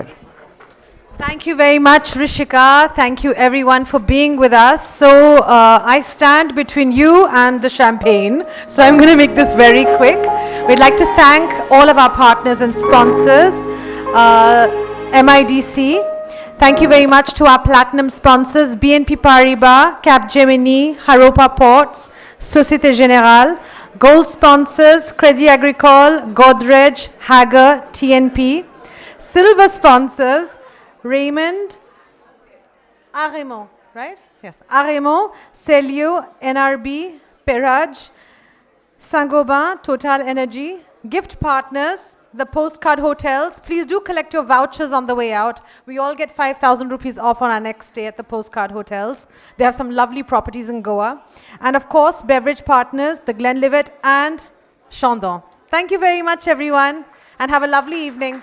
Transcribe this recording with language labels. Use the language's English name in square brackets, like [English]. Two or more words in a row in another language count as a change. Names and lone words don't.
[English] Thank you very much, Rishika. Thank you, everyone, for being with us. So I stand between you and the champagne, so I'm going to make this very quick. We'd like to thank all of our partners and sponsors, MIDC. Thank you very much to our platinum sponsors, BNP Paribas, Capgemini, Haropa Ports, Société Générale. Gold sponsors, Crédit Agricole, Godrej, Hager, TNP. Silver sponsors, Raymond, Aremo, right? Yes, Aremo, Celio, NRB, Peraj, Saint-Gobain, TotalEnergies. Gift partners, the Postcard Hotels. Please do collect your vouchers on the way out. We all get 5,000 rupees off on our next stay at the Postcard Hotels. They have some lovely properties in Goa. And of course, beverage partners, the Glenlivet and Chandon. Thank you very much, everyone, and have a lovely evening.